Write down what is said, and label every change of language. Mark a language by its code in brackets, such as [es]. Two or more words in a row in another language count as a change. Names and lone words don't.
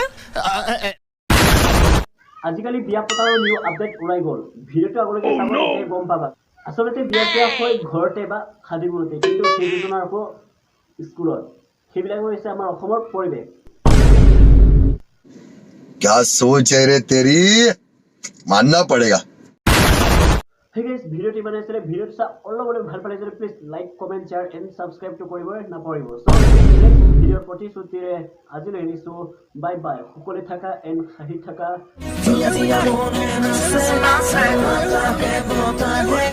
[as] আজিকালি বিয়া পতাৰৰ নিউ আপডেট ওলাই গ'ল ভিডিঅ'টো আগলৈকে চাবলৈ গম পাবা আসলতে বিয়া চিয়া হৈ ঘৰতে বা খাদিবোৰতে কিন্তু সেই দুজনৰ আকৌ স্কুলত সেইবিলাক হৈছে আমাৰ অসমৰ পৰিৱেশ [hi] क्या सोच है रे तेरी मानना पड़ेगा [en] Hey guys, [as] ভিডিওটি বানাইছিলে ভিডিওটো চা অলপ ভাল পালে যদি [en] please like comment share and subscribe [as] টো কৰিব নাপাহৰিব [en] so next [as] ভিডিওৰ প্ৰতিশ্ৰুতিৰে আজিলৈ এৰিছো বাই বাই সকলোৱে থাকা এণ্ড হাঁহি থাকা